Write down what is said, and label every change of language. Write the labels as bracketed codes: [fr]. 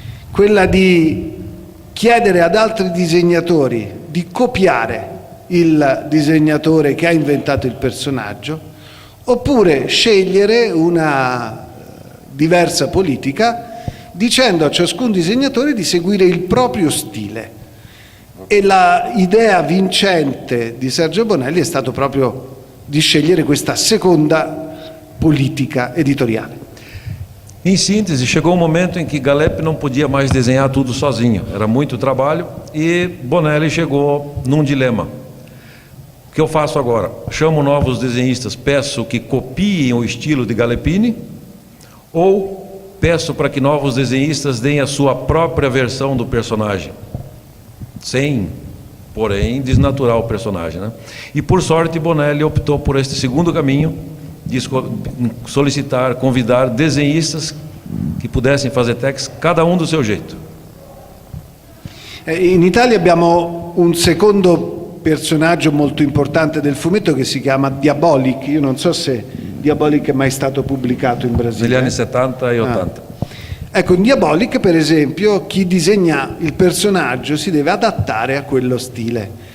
[it] Quella di chiedere ad altri disegnatori di copiare il disegnatore che ha inventato il personaggio, oppure scegliere una diversa politica dicendo a ciascun disegnatore di seguire il proprio stile. E l'idea vincente di Sergio Bonelli è stato proprio di scegliere questa seconda politica editoriale. [pt] Em síntese, chegou um momento em que Galep não podia mais desenhar tudo sozinho, era muito trabalho, e Bonelli chegou num dilema. O que eu faço agora? Chamo novos desenhistas, peço que copiem o estilo de Galleppini, ou peço para que novos desenhistas deem a sua própria versão do personagem, sem, porém, desnaturar o personagem, né? E por sorte Bonelli optou por este segundo caminho, de solicitar, convidar desenhistas que pudessem fazer Tex, cada um do seu jeito. [it] In Italia abbiamo un secondo personaggio molto importante del fumetto che si chiama Diabolik. Io non so se Diabolik è mai stato pubblicato in Brasile. Negli anni 70 e 80. Ecco, in Diabolik, per esempio, chi disegna il personaggio si deve adattare a quello stile.